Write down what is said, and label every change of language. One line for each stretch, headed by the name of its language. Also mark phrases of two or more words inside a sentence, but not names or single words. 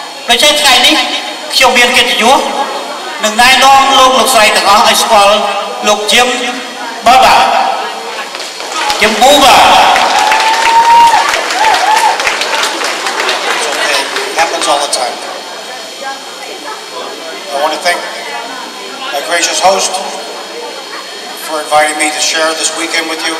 Khmer: ដូច្នេះថ្ងៃនេះខ្ញុំមានកិត្តិយសនឹងណែនាំលោកស្រីទាំងអស់ឲ្យស្គាល់លោក Jim Buba Jim Buba
English: happens all the time. I want to thank my gracious host for inviting me to share this weekend with you.